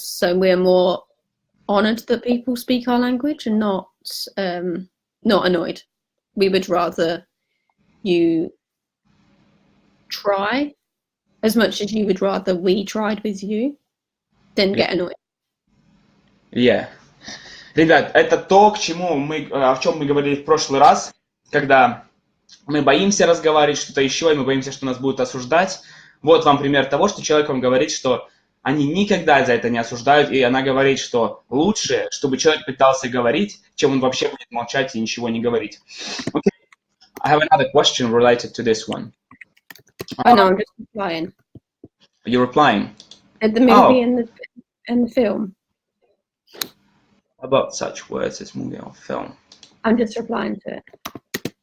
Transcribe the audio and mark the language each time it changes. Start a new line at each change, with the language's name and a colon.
English: So we're more honoured that people speak our language and not annoyed. We would rather you try as much as you would rather we tried with you than get annoyed. Yeah.
Russian: Ребят, это то, к чему мы, о чем мы говорили в прошлый раз, когда мы боимся разговаривать что-то еще, и мы боимся, что нас будут осуждать. Вот вам пример того, что человек вам говорит, что они никогда за это не осуждают, и она говорит, что лучше, чтобы человек пытался говорить, чем он вообще будет молчать и ничего не говорить.
English: Okay. I have another question related to this one. I know, I'm just replying. You're replying? At the movie and the film. About such words as movie or film. I'm just replying to it.